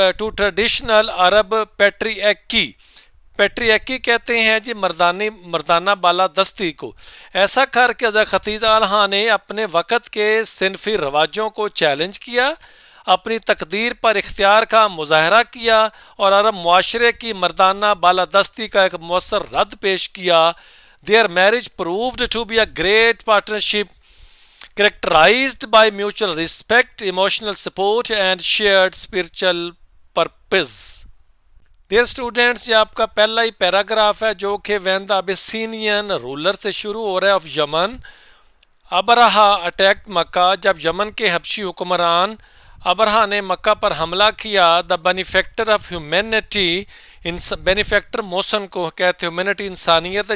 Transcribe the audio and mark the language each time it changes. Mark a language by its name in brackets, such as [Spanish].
[Urdu] Traditional عرب پیٹرییکی، پیٹرییکی کہتے ہیں جی مردانہ بالادستی کو۔ ایسا کر کے حضرت خدیجہ عنہا نے اپنے وقت کے صنفی رواجوں کو چیلنج کیا، اپنی تقدیر پر اختیار کا مظاہرہ کیا اور عرب معاشرے کی مردانہ بالادستی کا ایک مؤثر رد پیش کیا. [English] Their marriage proved to be a great partnership characterized by mutual respect, emotional support and shared spiritual purpose. [Urdu] Dear students, یہ آپ کا پہلا ہی پیراگراف ہے جو کہ وین دا ابیسینین رولر سے شروع ہو رہا ہے آف یمن. ابرہا اٹیکٹ مکہ، جب یمن کے حبشی حکمران ابرہا نے مکہ پر حملہ کیا. دا benefactor of humanity, benefactor Mohsin کو کہتے ہیں، ہیومینٹی انسانیت ہے.